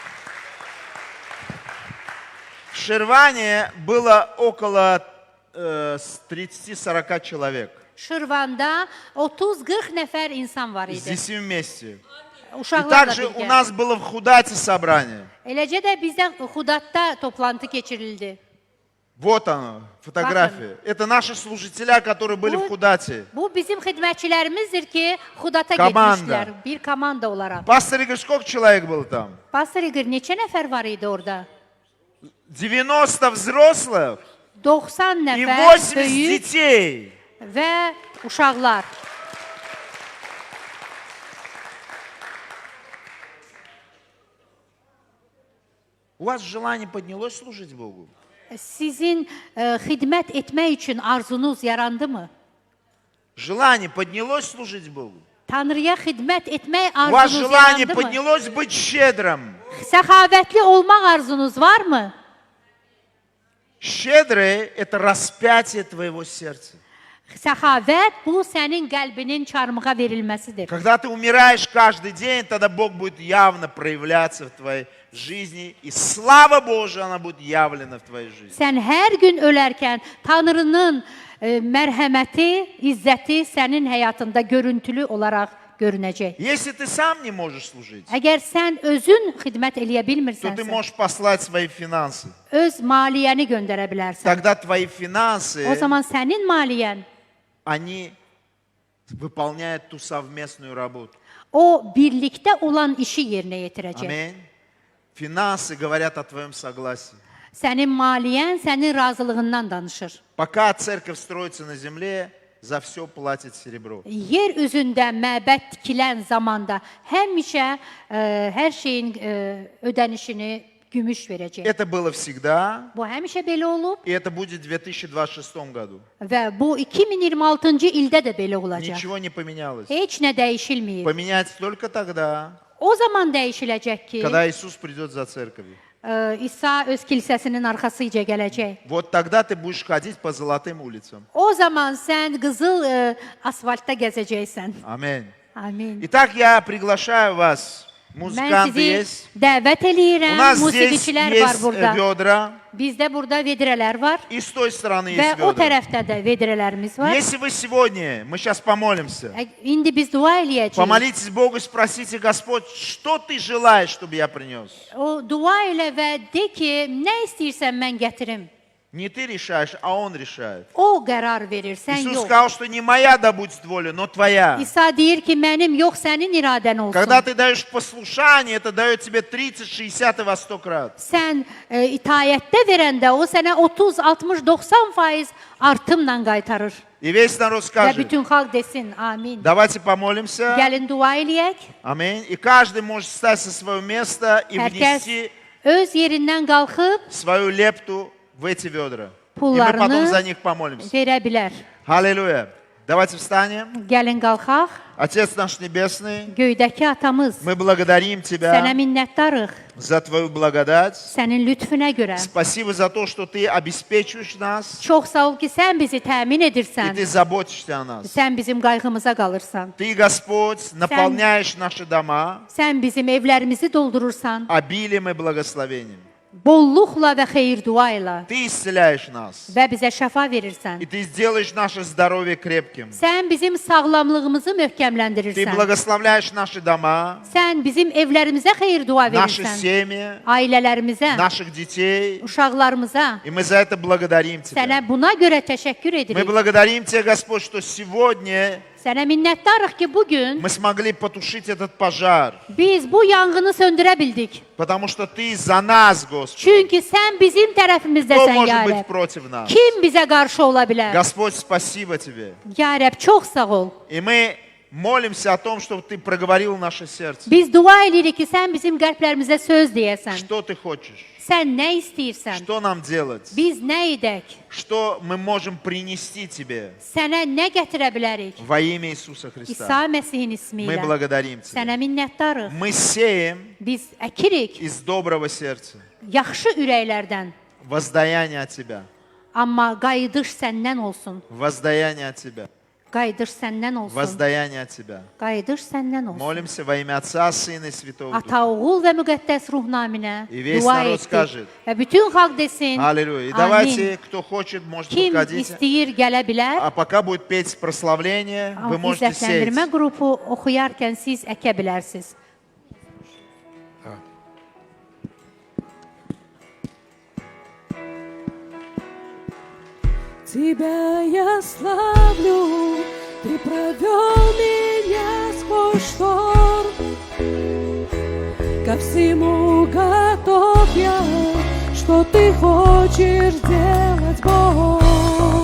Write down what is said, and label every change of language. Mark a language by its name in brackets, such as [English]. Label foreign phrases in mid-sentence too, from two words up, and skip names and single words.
[Russian] В Шерване было около 30-40 человек. [Azerbaijani] Şirvanda 30-40 nəfər insan var idi. [Russian] Здесь и вместе. И [Azerbaijani] Uşaqlarla [Russian] также у [Azerbaijani] birgə. [Russian] нас было в Худате собрание. [Azerbaijani] Eləcə də bizdə Xudatda toplantı keçirildi. [Russian] Вот оно, фотография. Это наши служителя, которые были в Худате. [Azerbaijani] Bu bizim xidmətçilərimizdir ki, Xudata Komanda. getmişlər bir komanda olaraq. [Russian] Пастор Игорь, сколько человек было там? [Azerbaijani] Pastor Igor, neçə nəfər var idi orada? [Russian] 90 взрослых [Azerbaijani] 90 [Russian] и [Azerbaijani] nəfər [Russian] 80 [Azerbaijani] böyük [Russian] детей. [Azerbaijani] və uşaqlar. [Russian] У вас желание поднялось служить Богу? [Azerbaijani] Sizin xidmət etmək üçün arzunuz yarandımı? [Russian] Желание поднялось служить Богу? [Azerbaijani] Tanrıya xidmət etmək [Russian] У вас [Azerbaijani] arzunuz [Russian] желание [Azerbaijani] yarandımı? [Russian] поднялось быть щедрым? [Azerbaijani] Səxavətli olmaq arzunuz varmı? [Russian] Щедрый – это распятие твоего сердца. [Azerbaijani] Səxavət bu sənin qəlbinin çarmığa verilməsidir. [Russian] Когда ты умираешь каждый день, тогда Бог будет явно проявляться в твоей жизни. И слава Божия, она будет явлена в твоей жизни. [Azerbaijani] Sən hər gün ölərkən Tanrının mərhəməti, izzəti sənin həyatında görüntülü olaraq görünəcək. [Russian] Если ты сам не можешь служить, [Azerbaijani] Əgər sən özün xidmət eləyə [Russian] то ты [Azerbaijani] bilmirsənsə, [Russian] можешь послать свои финансы. [Azerbaijani] öz maliyyəni göndərə bilərsən. [Russian] Тогда твои финансы, [Azerbaijani] O zaman sənin maliyyən [Russian] они выполняет ту совместную работу. [Azerbaijani] O birlikdə olan işi yerinə yetirəcək. [Russian] Аминь. Финансы говорят о твоем согласии. [Azerbaijani] Sənin maliyyən sənin razılığından danışır. [Russian] Пока церковь строится на земле, за все платит серебро. [Azerbaijani] Yer üzündə məbəd tikilən zamanda həmişə hər şeyin ödənişini gümüş verəcək. [Russian] Это было всегда, [Azerbaijani] Bu həmişə belə olub [Russian] и это будет в 2026 году. [Azerbaijani] və bu 2026-cı ildə də belə olacaq. [Russian] Ничего не поменялось. [Azerbaijani] Heç nə dəyişilməyib. [Russian] Поменяется только тогда, [Azerbaijani] O zaman dəyişiləcək ki, [Russian] когда Иисус придет за церковью. [Azerbaijani] İsa öz kilsəsinin arxasıca gələcək. [Russian] Вот тогда ты будешь ходить по золотым улицам. [Azerbaijani] O zaman sən qızıl asfaltda gəzəcəksən. [Russian] Аминь. [Azerbaijani] Amin. [Russian] Итак, я приглашаю вас. [Azerbaijani] Mən [Russian] Музыканты [Azerbaijani] sizi [Russian] есть. [Azerbaijani] dəvət [Russian] У [Azerbaijani] eləyirəm. [Russian] нас здесь [Azerbaijani] Musiqiçilər var [Russian] есть [Azerbaijani] burada. [Russian] ведра, [Azerbaijani] Bizdə burada vedrələr var [Russian] и с той стороны [Azerbaijani] və [Russian] есть [Azerbaijani] o [Russian] ведра. [Azerbaijani] tərəfdə də vedrələrimiz var. [Russian] Если вы сегодня, мы сейчас помолимся, [Azerbaijani] İndi biz dua eləyəcəyik. [Russian] помолитесь Богу и спросите, Господь, что ты желаешь, чтобы я принес? [Azerbaijani] O dua elə və de ki, nə istəyirsən mən gətirim. [Russian] Не ты решаешь, а Он решает. [Azerbaijani] O qərar verir, sən [Russian] Иисус [Azerbaijani] yox. [Russian] сказал, что не моя да будет воля, но твоя. [Azerbaijani] İsa deyir ki, mənim yox, sənin iradən olsun. [Russian] Когда ты даешь послушание, это дает тебе 30, 60 и во 100 крат. [Azerbaijani] Sən itayətdə verəndə o sənə 30, 60, 90% artımla qaytarır. [Russian] И весь народ [Azerbaijani] Və [Russian] скажет, [Azerbaijani] bütün xalq desin, amin. [Russian] давайте помолимся. [Azerbaijani] Gəlin dua eləyək. [Russian] Аминь. И каждый может встать со своего места и [Azerbaijani] Hər kəs [Russian] внести [Azerbaijani] öz yerindən qalxıb [Russian] свою лепту в эти ведра. И мы [Azerbaijani] Пулларны [Russian] потом за них помолимся. [Azerbaijani] verə bilər. [Russian] Аллилуйя. Давайте встанем. [Azerbaijani] Gəlin qalxaq. [Russian] Отец наш Небесный, [Azerbaijani] Göydəki atamız, [Russian] мы благодарим [Azerbaijani] sənə [Russian] Тебя [Azerbaijani] minnətdarıq. [Russian] за Твою благодать. [Azerbaijani] Sənin lütfünə görə. [Russian] Спасибо за то, что Ты обеспечиваешь нас, [Azerbaijani] Çox sağ ol ki, sən bizi təmin [Russian] и [Azerbaijani] edirsən. [Russian] Ты заботишься о нас. [Azerbaijani] Sən bizim qayğımıza qalırsan. [Russian] Ты, Господь, наполняешь наши дома [Azerbaijani] Sən bizim evlərimizi doldurursan. [Russian] обилием и благословением. [Azerbaijani] Bolluqla və xeyir dua ilə [Russian] Ты исцеляешь нас, [Azerbaijani] və bizə şəfa verirsən. [Russian] и Ты сделаешь наше здоровье крепким. [Azerbaijani] Sən bizim sağlamlığımızı [Russian] Ты [Azerbaijani] möhkəmləndirirsən. [Russian] благословляешь наши дома, [Azerbaijani] Sən bizim evlərimizə xeyir dua [Russian] наши [Azerbaijani] verirsən. [Russian] семьи, [Azerbaijani] Ailələrimizə, [Russian] наших детей. [Azerbaijani] uşaqlarımıza. [Russian] И мы за это благодарим Тебя. [Azerbaijani] Sənə buna görə təşəkkür [Russian] Мы [Azerbaijani] edirik. [Russian] благодарим Тебя, Господь, что сегодня [Azerbaijani] Sənə minnətdarıq ki, bugün [Russian] мы смогли потушить этот пожар, [Azerbaijani] biz bu yanğını söndürə bildik. [Russian] потому что Ты за нас, Господь. [Azerbaijani] Çünki sən bizim [Russian] Кто [Azerbaijani] tərəfimizdəsən, [Russian] может [Azerbaijani] ya [Russian] быть [Azerbaijani] Rəbb. [Russian] против нас? [Azerbaijani] Kim bizə qarşı ola bilər? [Russian] Господь, спасибо Тебе. [Azerbaijani] Ya Rəbb, çox sağ ol. [Russian] И мы молимся о том, чтобы Ты проговорил наше сердце. [Azerbaijani] Biz dua edirik ki, sən bizim qəlblərimizə söz deyəsən. [Russian] Что Ты хочешь? [Azerbaijani] Sən nə istəyirsən? [Russian] Что нам делать? [Azerbaijani] Biz nə edək? [Russian] Что мы можем принести Тебе [Azerbaijani] Sənə nə gətirə bilərik? [Russian] во имя Иисуса Христа? [Azerbaijani] İsa Məsihin ismi [Russian] Мы [Azerbaijani] ilə. [Russian] благодарим [Azerbaijani] Sənə [Russian] Тебя. [Azerbaijani] minnətdarıq. [Russian] Мы сеем [Azerbaijani] Biz əkirik [Russian] из доброго сердца [Azerbaijani] yaxşı ürəklərdən. [Russian] воздаяние от Тебя. [Azerbaijani] Amma qayıdış səndən olsun. [Russian] Воздаяние от Тебя. [Azerbaijani] Qayıdış səndən olsun. [Russian] Воздаяние от Тебя. [Azerbaijani] Qayıdış səndən olsun. [Russian] Молимся во имя Отца, Сына и Святого Духа. [Azerbaijani] Ata, oğul və müqəddəs ruh naminə [Russian] И весь [Azerbaijani] dua [Russian] народ [Azerbaijani] etdik. [Russian] скажет. [Azerbaijani] Və bütün xalq desin. [Russian] Аллилуйя. И [Azerbaijani] Amin. [Russian] давайте, кто хочет, может [Azerbaijani] Kim [Russian] подходить. [Azerbaijani] istəyir gələ bilər. [Russian] А пока будет петь прославление, вы можете сеять. [Azerbaijani] İzzətləndirmə qrupu oxuyarkən siz əkə bilərsiniz. [Russian] Тебя я славлю, Ты провел меня сквозь шторм. Ко всему готов я, что Ты хочешь сделать, Бог.